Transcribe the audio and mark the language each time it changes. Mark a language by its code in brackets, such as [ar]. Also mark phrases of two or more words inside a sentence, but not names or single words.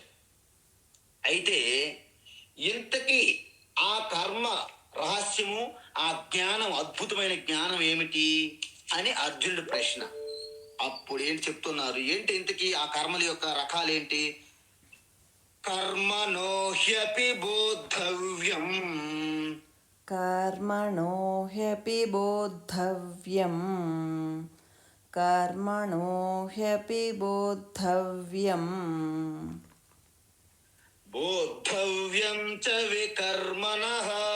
[te] అయితే ఇంతకీ ఆ కర్మ రహస్యము, ఆ జ్ఞానం, అద్భుతమైన జ్ఞానం ఏమిటి అని అర్జునుడి ప్రశ్న. అప్పుడు ఏంటి చెప్తున్నారు? ఏంటి ఇంతకీ ఆ కర్మల యొక్క రకాలేంటి? [sa] కర్మణో హ్యపి బోద్ధవ్యం, कर्मणो ह्यपि बोद्धव्यं, कर्मणो ह्यपि बोद्धव्यं, बोद्धव्यं च विकर्मणः,